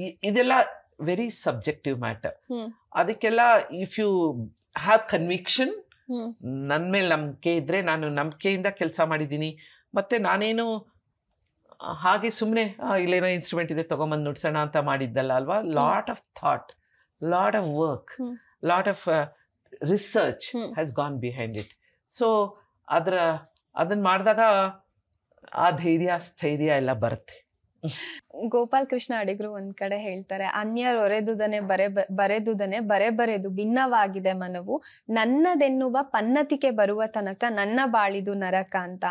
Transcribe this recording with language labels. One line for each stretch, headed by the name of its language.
Kannada: ಇದೆಲ್ಲ
English: Very subjective matter.
Kannada: ಅದಕ್ಕೆಲ್ಲ
English: if you have conviction,
Kannada: ನನ್ನ ಮೇಲೆ ನಂಬಿಕೆ ಇದ್ರೆ, ನಾನು ನಂಬಿಕೆಯಿಂದ ಕೆಲಸ ಮಾಡಿದ್ದೀನಿ, ಮತ್ತು ನಾನೇನು ಹಾಗೆ ಸುಮ್ಮನೆ ಇಲ್ಲೇನೋ ಇನ್ಸ್ಟ್ರೂಮೆಂಟ್ ಇದೆ ತೊಗೊಂಬಂದು ನುಡ್ಸೋಣ ಅಂತ ಮಾಡಿದ್ದಲ್ಲ ಅಲ್ವಾ.
English: Lot of thought, lot of work, lot of research has gone behind it.
Kannada: So ಅದನ್ನ ಮಾಡಿದಾಗ ಆ ಧೈರ್ಯ ಸ್ಥೈರ್ಯ ಎಲ್ಲ ಬರುತ್ತೆ. ಗೋಪಾಲ್ ಕೃಷ್ಣ ಅಡಿಗರು ಒಂದ್ ಕಡೆ ಹೇಳ್ತಾರೆ, ಅನ್ಯರೊರೆದುದನೆ ಬರೆದುದನೆ ಬರೆದು ಭಿನ್ನವಾಗಿದೆ ಮನವು, ನನ್ನದೆನ್ನುವ ಪನ್ನತಿಕೆ ಬರುವ ತನಕ ನನ್ನ ಬಾಳಿದು ನರಕ ಅಂತ.